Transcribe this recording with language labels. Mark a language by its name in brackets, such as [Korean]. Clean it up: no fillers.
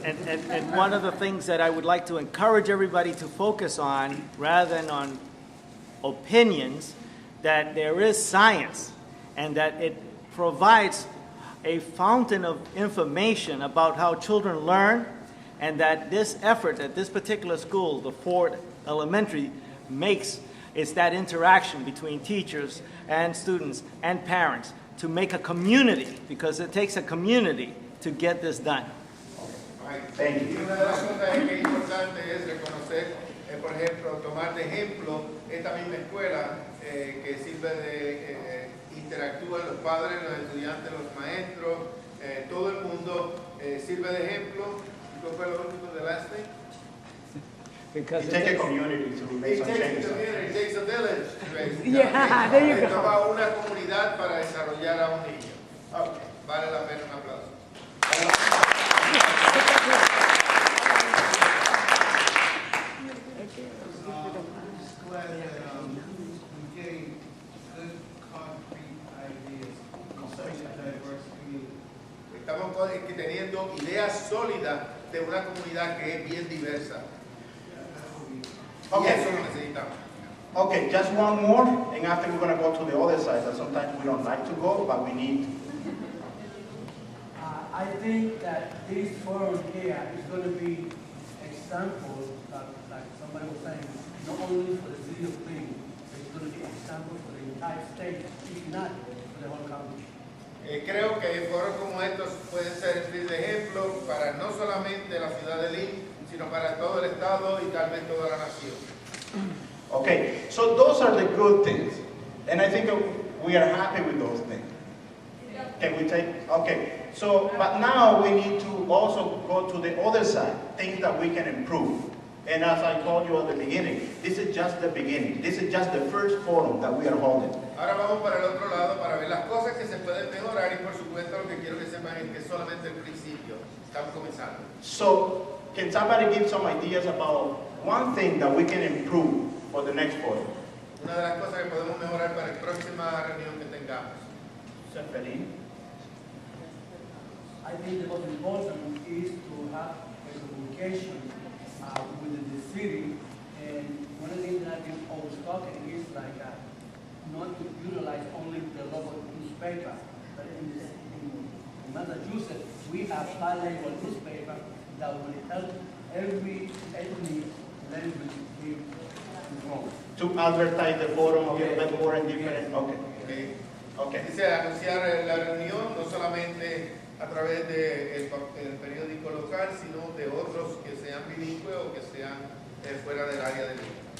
[English] and one of the things that I would like to encourage everybody to focus on, rather than on opinions, that there is science and that it provides a fountain of information about how children learn, and that this effort at this particular school, the Ford Elementary, makes is that interaction between teachers and students and parents to make a community, because it takes a community to get this done. Thank you. [Spanish] Una de las cosas que es importante es reconocer, por ejemplo, tomar de ejemplo esta misma escuela que sirve de interactúan los padres, los estudiantes, los maestros, todo el mundo sirve de ejemplo. ¿Cuál fue lo último de [English] last thing? Because it takes a community to make some changes. It takes a village. Yeah, there you go. [Spanish] Toma una comunidad para desarrollar a un niño. Okay. Vale la pena un aplauso. Estamos teniendo ideas sólidas de una comunidad que es bien diversa. Okay. Y eso lo necesitamos. [English] Okay, just one more, and after we're going to go to the other side. That sometimes we don't like to go, but we need. I think that this forum here is going to be example, like somebody was saying, not only for the city of Lynn, but it's going to be example for the entire state, if not for the whole country. [Spanish] Creo que foros como estos pueden servir de ejemplo para no solamente la ciudad de Lynn, sino para todo el estado y tal vez toda la nación. [English] Okay, so those are the good things, and I think we are happy with those things. Can we take? Okay, so but now we need to also go to the other side, things that we can improve. And as I told you at the beginning, this is just the beginning. This is just the first forum that we are holding. [Spanish] Ahora vamos para el otro lado para ver las cosas que se pueden mejorar, y por supuesto lo que quiero que sepan es que es solamente el principio. Estamos comenzando. [English] So, can somebody give some ideas about one thing that we can improve for the next forum? [Spanish] Una de las cosas que podemos mejorar para la próxima reunión que tengamos. [English] I think the most important is to have a communication with the city, and one of the things that I've been always talking is like not to utilize only the local newspaper, but in Massachusetts, we have bilingual newspaper that will help every ethnic language be informed. To advertise the forum a little bit more and different. Okay. Okay. Okay. [Spanish] Dice anunciar la reunión no solamente a través del periódico local, sino de otros que sean bilingües o que sean fuera del área de Lynn.